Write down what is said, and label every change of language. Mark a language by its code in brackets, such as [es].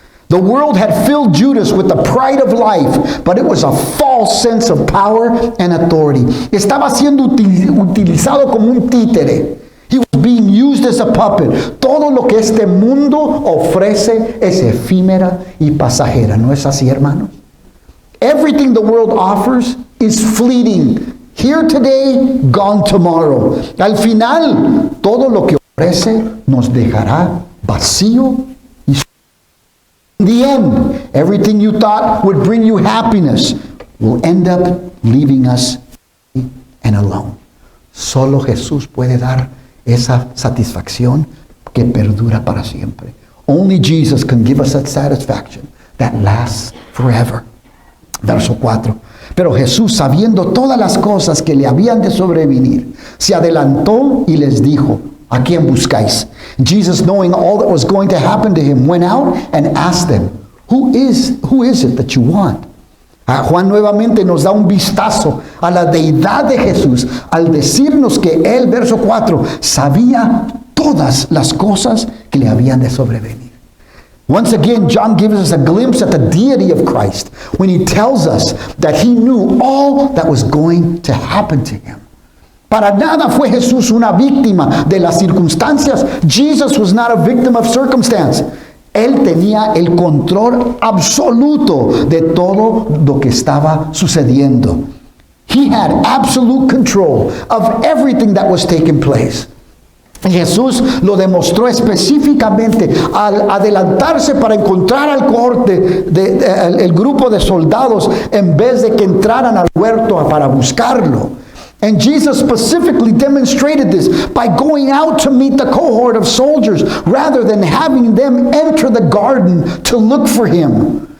[en] The world had filled Judas with the pride of life, but it was a false sense of power and authority. [es] Estaba siendo utilizado como un títere. [en] He was being used as a puppet. [es] Todo lo que este mundo ofrece es efímera y pasajera. ¿No es así, hermanos? [en] Everything the world offers is fleeting. Here today, gone tomorrow. [es] Al final, todo lo que ofrece nos dejará vacío. [en] In the end, everything you thought would bring you happiness will end up leaving us and alone. [es] Solo Jesús puede dar esa satisfacción que perdura para siempre. [en] Only Jesus can give us that satisfaction that lasts forever. [es] Verso 4. Pero Jesús, sabiendo todas las cosas que le habían de sobrevenir, se adelantó y les dijo, ¿a quién buscáis? [en] Jesus, knowing all that was going to happen to him, went out and asked them, Who is it that you want? [es] Juan nuevamente nos da un vistazo a la deidad de Jesús al decirnos que él, verso 4, sabía todas las cosas que le habían de sobrevenir. [en] Once again, John gives us a glimpse at the deity of Christ when he tells us that he knew all that was going to happen to him. [es] Para nada fue Jesús una víctima de las circunstancias. [en] Jesus was not a victim of circumstance. [es] Él tenía el control absoluto de todo lo que estaba sucediendo. [en] He had absolute control of everything that was taking place. [es] Jesús lo demostró específicamente al adelantarse para encontrar al cohorte, el grupo de soldados, en vez de que entraran al huerto para buscarlo. [en] And Jesus specifically demonstrated this by going out to meet the cohort of soldiers rather than having them enter the garden to look for him.